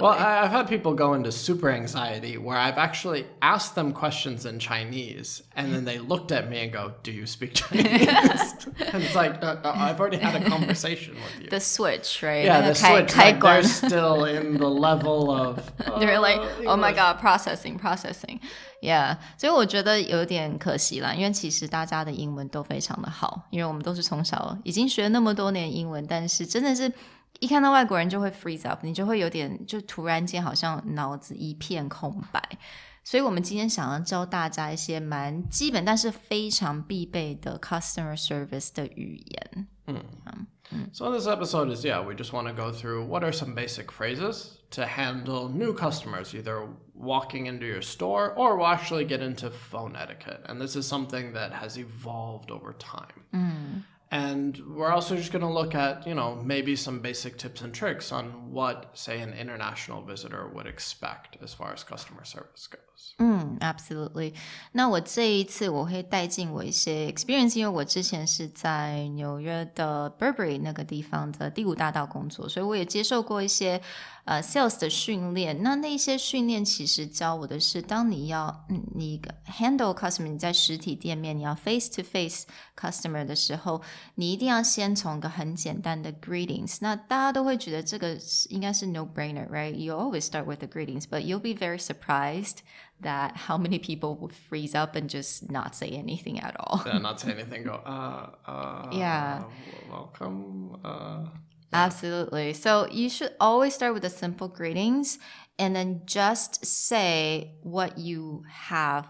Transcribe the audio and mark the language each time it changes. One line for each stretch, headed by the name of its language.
English: Well, I've had people go into super anxiety where I've actually asked them questions in Chinese and then they looked at me and go, do you speak Chinese? And it's like, no, I've already had a conversation with you. The switch, right? Yeah, the switch. Like they're still in the level of... They're like, oh my God, processing.
Chinese: Yeah, 所以我觉得有点可惜啦，因为其实大家的英文都非常的好，因为我们都是从小已经学了那么多年英文，但是真的是一看到外国人就会
English: freeze up，
Chinese: 你就会有点就突然间好像脑子一片空白。所以我们今天想要教大家一些蛮基本但是非常必备的
English: customer service
Chinese: 的语言。
English: So this episode is, we just want to go through what are some basic phrases to handle new customers, either walking into your store or we'll actually get into phone etiquette. And this is something that has evolved over time. And we're also just going to look at, maybe some basic tips and tricks on what, say, an international visitor would expect as far as customer service goes. Absolutely.
Chinese: 那我这一次我会带进我一些 experience， 因为我之前是在纽约的 Burberry 那个地方的第5大道工作，所以我也接受过一些sales 的训练。那些训练其实教我的是，当你要你
English: handle customer，
Chinese: 你在实体店面你要
English: face to face customer
Chinese: 的时候，你一定要先从一个很简单的 greetings。那大家都会觉得这个应该是
English: no brainer, right? You always start with the greetings, but you'll be very surprised that how many people would freeze up and just not say anything at all. Yeah, not say anything, go, yeah. Welcome, Absolutely. So you should always start with the simple greetings and then just say what you have.